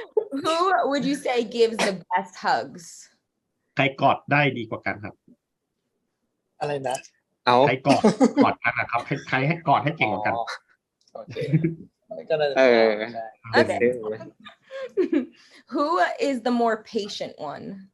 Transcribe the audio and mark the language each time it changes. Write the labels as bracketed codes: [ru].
[en] Who would you say gives the best hugs? [th] ใครกอดได้ดีกว่ากันครับ อะไรนะ ใครกอดกันนะครับใครให้กอดให้เก่งกว่ากัน โอเคก็น่าจะ [en] Okay. Who is the more patient one?